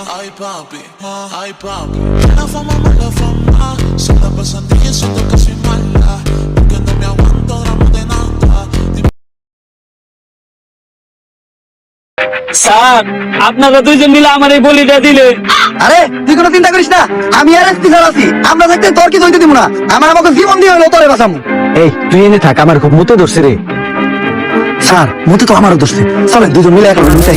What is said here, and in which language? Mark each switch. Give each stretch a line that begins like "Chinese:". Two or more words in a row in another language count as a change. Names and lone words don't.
Spanish: ay papi, la fama, mala fama, se la pasan diciendo que soy mala, porque no me aguanto drama de nada.
Bangla: স্যার আপনারা দুইজন মিলে আমার এই বলিটা দিলে। আরে তুই কোনো চিন্তা করিস না, আমি আর স্পিকার আছি, আমরা থাকতে তোর কি দইতে দিব না, আমাকে জীবন দিয়ে হলো তোরে বাঁচামু। এই তুই এনে থাক, আমার খুব মুতে ধরছে রে। স্যার মুতে তো আমারও ধরছে, চলেন দুজন মিলে এখন মুতাই।